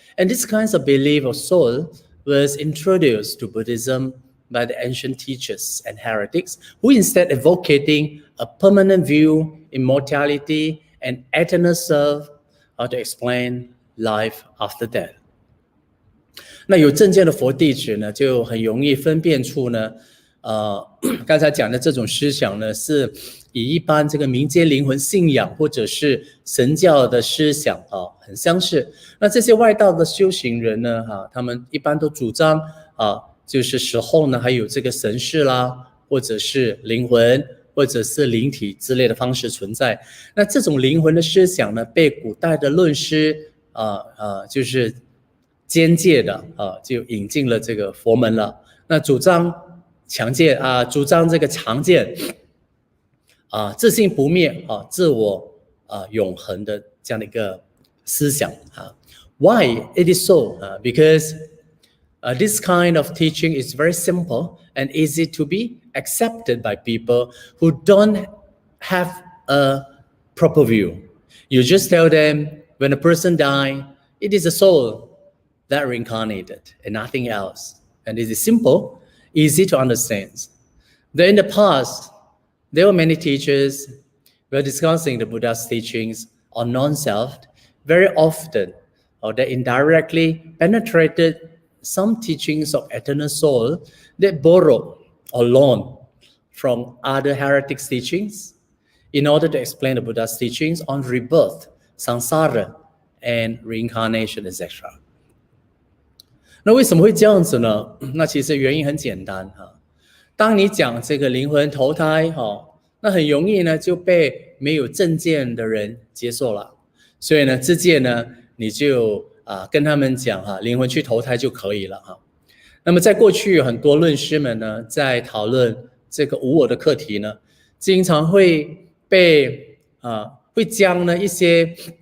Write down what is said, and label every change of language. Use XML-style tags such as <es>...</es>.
<en>And this kind of belief of soul was introduced to Buddhism by the ancient teachers and heretics, who instead advocating a permanent view, immortality, and eternal self to explain life after death.</en> <zh>那有正见的佛弟子呢，就很容易分辨出呢，刚才讲的这种思想呢，是以一般这个民间灵魂信仰或者是神教的思想很相似。那这些外道的修行人呢，他们一般都主张就是死后呢，还有这个神识啦，或者是灵魂，或者是灵体之类的方式存在。那这种灵魂的思想呢，被古代的论师就是间接的就引进了这个佛门了。那主张主张这个常见自性不灭自我永恒的这样的一个思想 Why it is so?</zh> <en>Because this kind of teaching is very simple and easy to be accepted by people who don't have a proper view. You just tell them when a person dies, it is a soul that reincarnated and nothing else. And it is simple, easy to understand. Then in the past, there were many teachers who were discussing the Buddha's teachings on non-self very often, or they indirectly penetrated some teachings of eternal soul that borrowed or loaned from other heretics' teachings in order to explain the Buddha's teachings on rebirth, samsara, and reincarnation, etc.</en> <zh>那为什么会这样子呢？那其实原因很简单当你讲这个灵魂投胎那很容易呢就被没有正见的人接受了，所以呢自荐呢你就跟他们讲灵魂去投胎就可以了那么在过去很多论师们呢在讨论这个无我的课题呢，经常会被会将呢一些</zh>